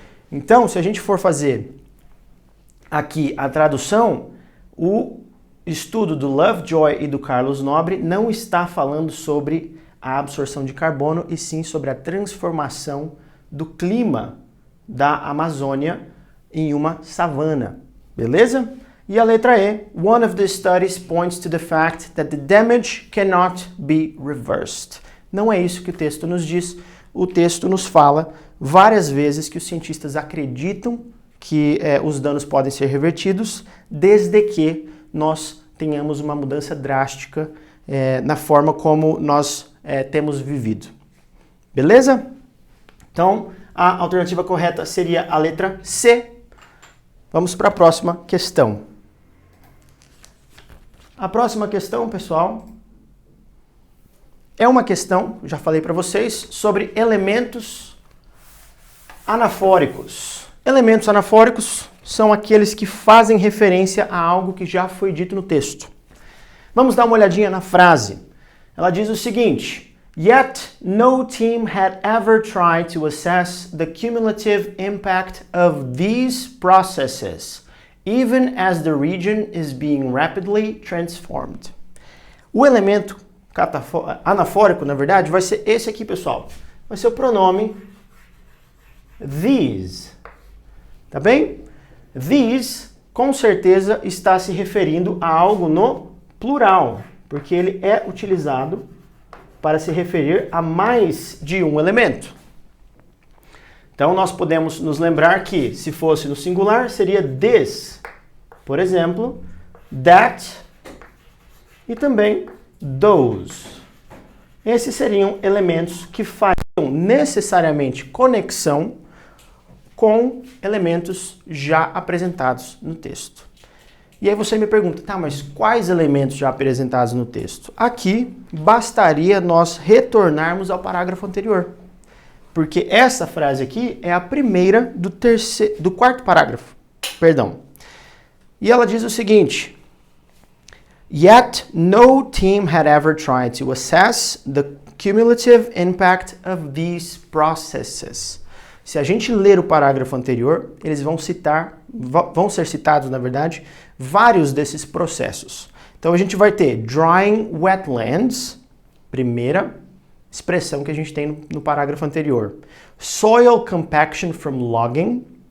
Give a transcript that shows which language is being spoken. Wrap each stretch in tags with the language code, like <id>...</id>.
<pt>Então, se a gente for fazer aqui a tradução, o estudo do Lovejoy e do Carlos Nobre não está falando sobre a absorção de carbono, e sim sobre a transformação do clima da Amazônia em uma savana. Beleza? E a letra E.</pt> <en>One of the studies points to the fact that the damage cannot be reversed.</en> <pt>Não é isso que o texto nos diz. O texto nos fala várias vezes que os cientistas acreditam que os danos podem ser revertidos, desde que nós tenhamos uma mudança drástica na forma como nós temos vivido. Beleza? Então, a alternativa correta seria a letra C. Vamos para a próxima questão. A próxima questão, pessoal, é uma questão, já falei para vocês, sobre elementos anafóricos. Elementos anafóricos são aqueles que fazem referência a algo que já foi dito no texto. Vamos dar uma olhadinha na frase. Ela diz o seguinte:</pt> <en>Yet no team had ever tried to assess the cumulative impact of these processes, even as the region is being rapidly transformed.</en> <pt>O elemento anafórico, na verdade, vai ser esse aqui, pessoal. Vai ser o pronome these. Tá bem? These, com certeza, está se referindo a algo no plural, porque ele é utilizado para se referir a mais de um elemento. Então, nós podemos nos lembrar que, se fosse no singular, seria this, por exemplo, that e também those. Esses seriam elementos que fariam necessariamente conexão com elementos já apresentados no texto. E aí você me pergunta, tá, mas quais elementos já apresentados no texto? Aqui bastaria nós retornarmos ao parágrafo anterior, porque essa frase aqui é a primeira do quarto parágrafo, perdão. E ela diz o seguinte:</pt> <en>Yet no team had ever tried to assess the cumulative impact of these processes.</en> <pt>Se a gente ler o parágrafo anterior, eles vão ser citados, na verdade, vários desses processos. Então a gente vai ter</pt> <en>drying wetlands,</en> <pt>primeira expressão que a gente tem no parágrafo anterior.</pt> <en>Soil compaction from logging.</en>